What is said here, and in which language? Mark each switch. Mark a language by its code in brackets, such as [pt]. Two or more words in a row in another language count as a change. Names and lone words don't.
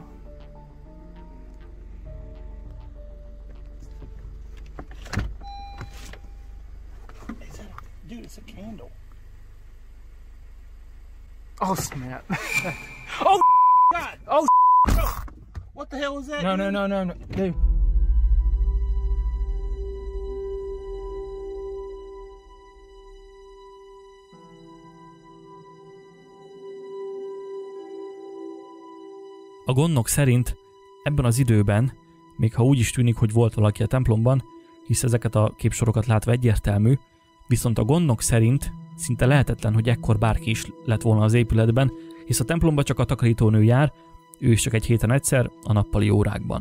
[en] Dude, it's a candle. Oh, snap. Oh, God! Oh, What the hell was that? no. Dude. [hu] A gondnok szerint ebben az időben, még ha úgy is tűnik, hogy volt valaki a templomban, hisz ezeket a képsorokat látva egyértelmű, viszont a gondnok szerint szinte lehetetlen, hogy ekkor bárki is lett volna az épületben, hisz a templomba csak a takarítónő jár, ő is csak egy héten egyszer, a nappali órákban.